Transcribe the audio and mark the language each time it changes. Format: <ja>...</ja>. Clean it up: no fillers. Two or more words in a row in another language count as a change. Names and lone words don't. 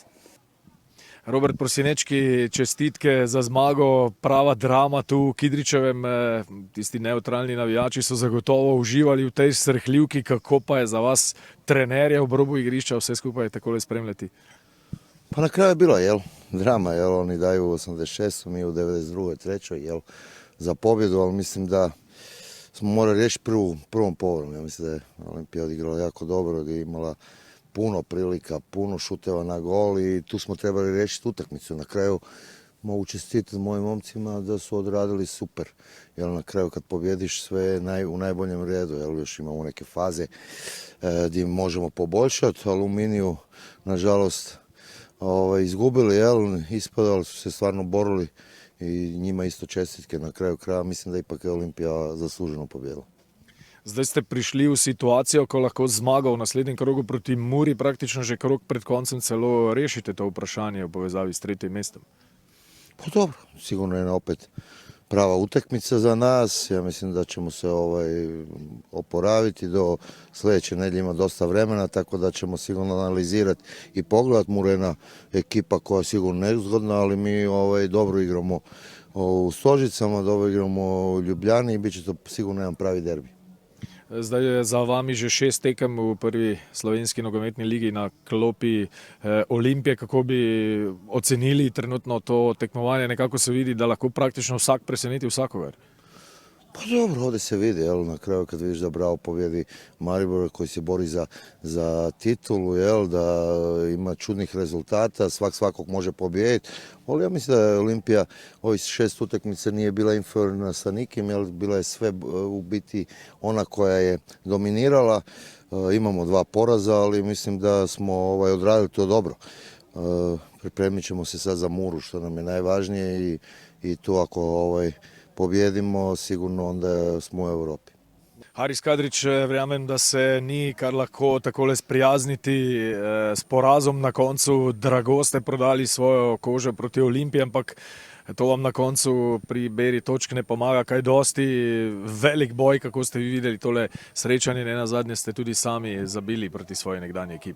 <sl>Robert Prosinečki, čestitke za zmago, prava drama tu v Kidričevem. Tisti neutralni navijači so zagotovo uživali v tej srhljivki. Kako pa je za vas, trenerja v robu igrišča, vse skupaj takole spremljati?</sl> <hr>Pa na kraju je bilo, drama, oni daju u 86. mi u 92. trećoj, za pobjedu, ali mislim da smo morali riješiti prvom povredu. Ja mislim da je Olimpija odigrala jako dobro, da je imala puno prilika, puno šuteva na gol i tu smo trebali riješiti utakmicu. Na kraju mogu čestitati mojim momcima da su odradili super. Na kraju kad pobjediš sve je u najboljem redu, još imamo neke faze gdje možemo poboljšati. Aluminiju, nažalost, izgubili, ispadali su se, stvarno borili i njima isto čestitke na kraju kraja. Mislim da ipak je Olimpija zasluženo pobjedila.</hr> <sl>Zdaj ste prišli v situacijo, ko lahko zmaga v naslednjem krogu proti Muri, praktično že krog pred koncem celo rešite to vprašanje v povezavi s 3. mestom.</sl> <hr>Pa dobro, sigurno je opet prava utakmica za nas. Ja mislim da ćemo se oporaviti do sljedeće nedjelje, ima dosta vremena, tako da ćemo sigurno analizirati i pogledati. Mura je jedna ekipa koja je sigurno nezgodna, ali mi dobro igramo u Stožicama, dobro igramo u Ljubljani i bit će to sigurno jedan pravi derbi.</hr> <sl>Zdaj je za vami že 6 tekem v prvi slovenski nogometni ligi na klopi Olimpije. Kako bi ocenili trenutno to tekmovanje? Nekako se vidi, da lahko praktično vsak preseneti vsakogar.</sl> <hr>Pa dobro, ovdje se vidi, jel, na kraju kad vidiš da Bravo pobjedi Maribor koji se bori za titulu, jel, da ima čudnih rezultata, svakog može pobijediti. Ali ja mislim da je Olimpija ovih 6 utakmica nije bila inferiorna sa nikim, jel, bila je sve u biti ona koja je dominirala. Imamo 2 poraza, ali mislim da smo odradili to dobro. Pripremit ćemo se sad za Muru, što nam je najvažnije i tu ako pobjedimo, sigurno onda smo u Evropi.</hr> <sl>Haris Kadrić, verjamem, da se ni kar lahko takole sprijazniti s porazom na koncu. Drago ste prodali svojo kožo proti Olimpiji, ampak to vam na koncu pri beri točk ne pomaga kaj dosti. Velik boj, kako ste vi videli tole srečanje, ne nazadnje ste tudi sami zabili proti svoji nekdanji ekipi.</sl>